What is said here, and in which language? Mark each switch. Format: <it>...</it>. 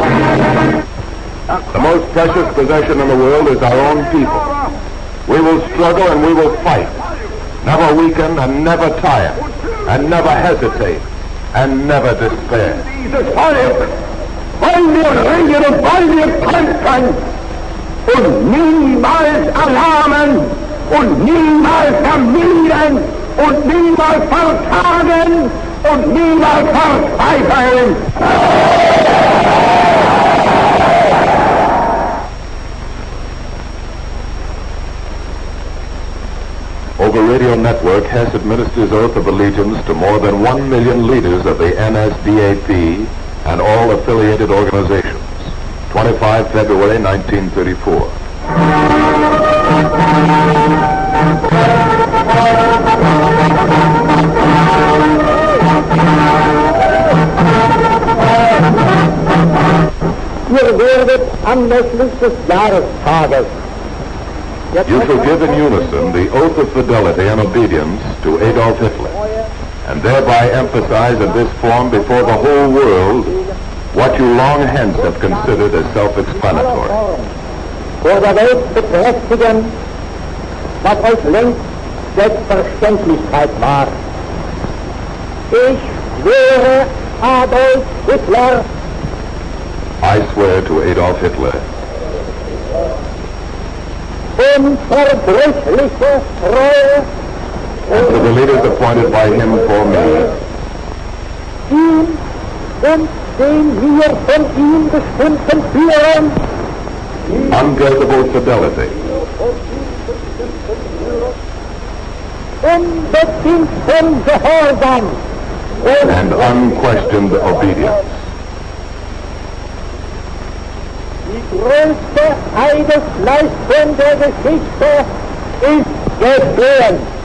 <en>The most precious possession in the world is our own people. We will struggle and we will fight, never weaken and never tire, and never hesitate, and never despair.</en> <de>Dieses Volk wollen wir ringen und wollen wir kämpfen und niemals erlahmen und niemals ermüden und niemals vertagen und niemals verzweifeln.</de> <en>Over radio network, Hess administers oath of allegiance to more than 1 million leaders of the NSDAP and all affiliated organizations. 25 February 1934.</en> <de>Ihr werdet anlässlich des Jahrestages</de> <en>You shall give in unison the oath of fidelity and obedience to Adolf Hitler, and thereby emphasize in this form before the whole world what you long hence have considered as self-explanatory.</en> <de>vor der Welt bekräftigen, was euch längst Selbstverständlichkeit war. Ich schwöre Adolf Hitler,</de> <en>I swear to Adolf Hitler,</en> <de>unverbrüchliche Treue</de> <en>and to the leaders appointed by him for me,</en> <de>ihm und den wir von ihm bestimmten Führern</de> <en>unbreakable fidelity,</en> <de>unbedingten Gehorsam</de> <en>and unquestioned obedience.</en> <de>Die größte Eidesleistung der Geschichte ist geschehen.</de>